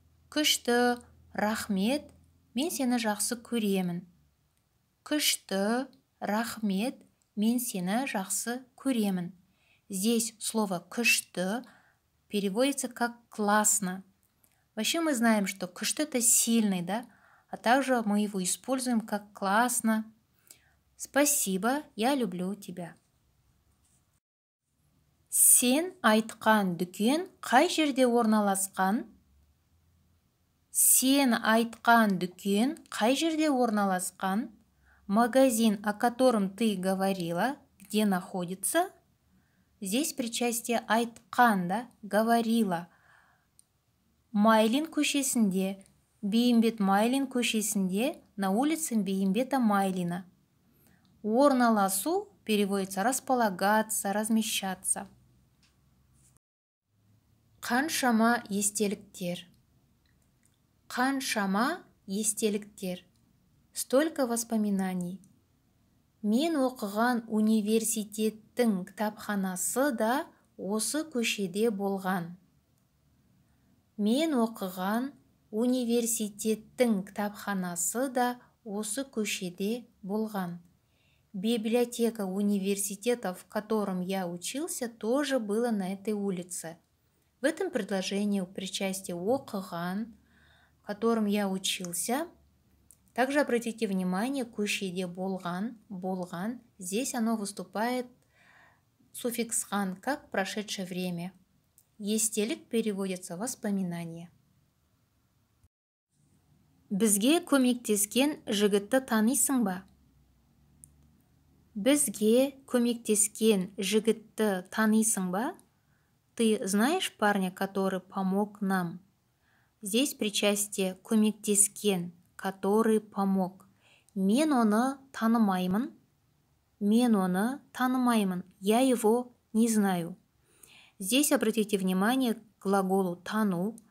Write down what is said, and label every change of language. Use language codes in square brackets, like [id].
[kk] Күшті, рахмет, мен сені жақсы көремін. Күшті, рахмет, мен сені жақсы көремін. [ru] Здесь слово күшті переводится как классно. Вообще мы знаем, что күшті это сильный, да? А также мы его используем как классно. Спасибо, я люблю тебя. [kk] Сен айтқан дүкен қай жерде орналасқан? Сен айтқан дүкен қай жерде орналасқан? [ru] Магазин, о котором ты говорила, где находится? Здесь причастие айтқан, да, говорила. [kk] Майлин көшесінде, Бейімбет Майлин көшесінде, [ru] на улице Бейімбета Майлина. Орналасу переводится располагаться, размещаться. [kk] Қаншама естеліктер. Қаншама естеліктер. [ru] Столько воспоминаний. [kk] Мен оқыған университеттің кітапханасы да осы көшеде болған. Мен оқыған университеттің кітапханасы да осы көшеде болған. [ru] Библиотека университета, в котором я учился, тоже была на этой улице. В этом предложении причастие оқыған, в котором я учился. Также обратите внимание, [kk] көшеде болған, болған. [ru] Здесь оно выступает суффикс ған, как прошедшее время. Естелік переводится воспоминание. [kk] Бізге көмектескен жігітті танисың ба? Бізге көмектескен жігітті танисың ба? [ru] Ты знаешь парня, который помог нам? Здесь причастие көмектескен, который помог. [kk] Мен оны танымаймын. Мен оны танымаймын. [ru] Я его не знаю. Здесь обратите внимание к глаголу тану.